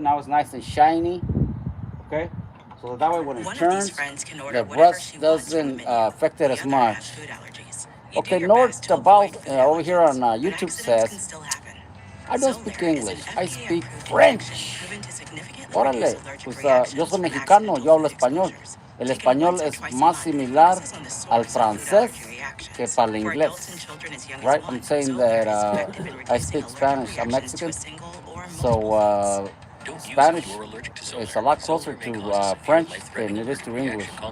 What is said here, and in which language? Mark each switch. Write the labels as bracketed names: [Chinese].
[English] Now it's nice and shiny. Okay? So that way when it turns, the rust doesn't affect it as much. Okay, North about over here on YouTube says, I don't speak English, I speak French. [Spanish] Órale, pues yo soy mexicano, yo hablo español. El español es más similar al francés que para el inglés. [English] Right? I'm saying that I speak Spanish. I'm Mexican. So Spanish is a lot closer to French than it is to English.